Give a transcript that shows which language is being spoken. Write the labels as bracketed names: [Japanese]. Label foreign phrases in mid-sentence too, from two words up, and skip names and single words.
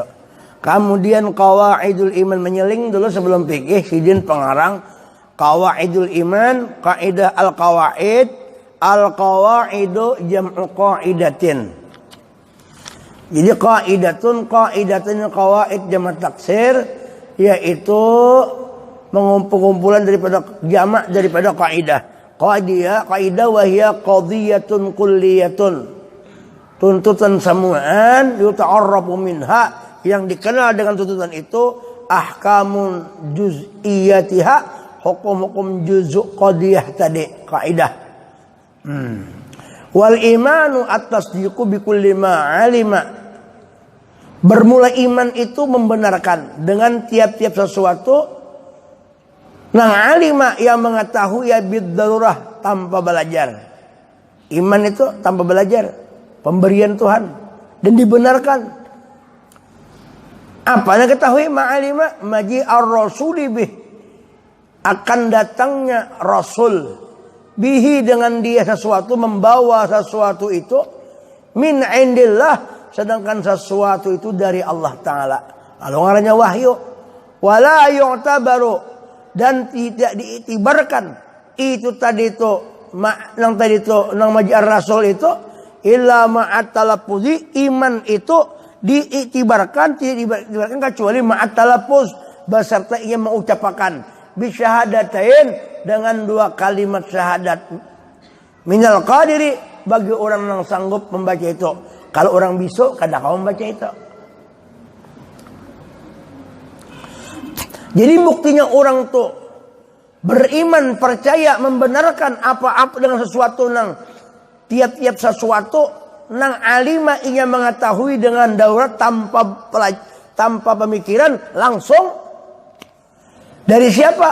[Indonesian] Kemudian [Arabic] qawaidul iman, [Indonesian] menyeling dulu sebelum fikih sidin pengarang [Arabic] qawaidul iman, [Indonesian] kaidah [Arabic] al-qawaidu jam'u qaidatin. [Indonesian] Jadi [Arabic] qaidatun qawaid [Indonesian] jamak taksir, yaitu mengumpul-kumpulan daripada jamak daripada kaidah. [Arabic] Kaidah wa hiya qadhiyatun kulliyatun. [Indonesian] Tuntutan samuan [Arabic] yuta'arrafu minha, [Indonesian] yang dikenal dengan tuntutan itu [Arabic] ahkamun juz'iyatiha, [Indonesian] hukum-hukum juz'u qadiyah tadi kaidah. [Arabic] Wal imanu at-tasdiqu bi kulli ma 'alima. [Indonesian] Bermula iman itu membenarkan dengan tiap-tiap sesuatu nang alima, yang mengetahui [Arabic] ya bid-darurah, [Indonesian] tanpa belajar. Iman itu tanpa belajar. Pemberian Tuhan dan dibenarkan. Apa yang ketahui [Arabic] ma'alima maji ar-rasuli bih, [Indonesian] akan datangnya Rasul bihi, dengan dia sesuatu, membawa sesuatu itu [Arabic] min indillah, [Indonesian] sedangkan sesuatu itu dari Allah Ta'ala. Lalu ngarannya wahyu. [Arabic] Wala yu'tabaru, [Indonesian] dan tidak diiktibarkan itu tadi itu nang tadi itu nang [Arabic] maji ar-rasul [Indonesian] itu [Arabic] illa ma'at talaffuzi, [Indonesian] iman itu diiktibarkan, tidak diiktibarkan kecuali [Arabic] ma'at talaffuz, [Indonesian] beserta ia mengucapkan bisyahadatain, dengan dua kalimat syahadat. [Arabic] Minal qadiri, [Indonesian] bagi orang yang sanggup membaca itu. [Banjar] Kalau orang bisu kada kau membaca itu. Jadi buktinya orang tuh beriman, percaya, membenarkan apa-apa dengan sesuatu nang tiap-tiap sesuatu nang alima, ia mengetahui dengan daurat, tanpa pemikiran, langsung dari siapa?